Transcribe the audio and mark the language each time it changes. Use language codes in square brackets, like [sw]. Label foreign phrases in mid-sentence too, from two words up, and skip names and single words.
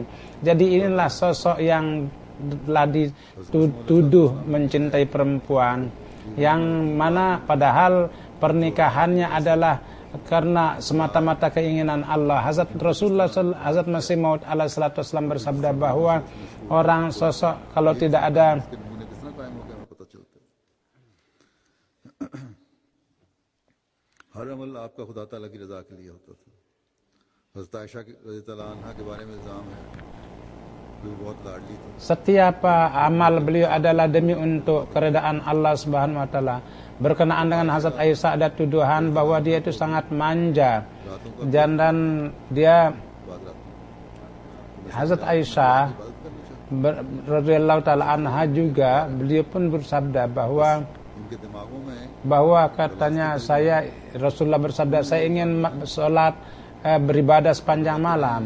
[id] Jadi inilah sosok yang telah dituduh mencintai perempuan, yang mana padahal pernikahannya adalah karena semata-mata keinginan Allah. Hazrat Masih Maud [ar] alaihi salatu wasallam [id] bersabda bahwa orang sosok kalau tidak ada [ur] ہر عمل آپ کا خدا تعالیٰ کی رضا کے لیے ہوتا تھا. حضرت عائشہ [ar] رضي الله عنها [ur] کے بارے میں الزام ہے، وہ بہت لاڈلی تھی. [id] Setiap amal beliau adalah demi untuk keredaan Allah [ar] Subhanahu wa taala. [id] Berkenaan dengan Hazrat Aisyah ada tuduhan bahwa dia itu sangat manja. Dan dia Hazrat Aisyah [ar] radhiyallahu taala anha [id] juga, beliau pun bersabda bahwa katanya Rasulullah bersabda, saya ingin sholat beribadah sepanjang malam.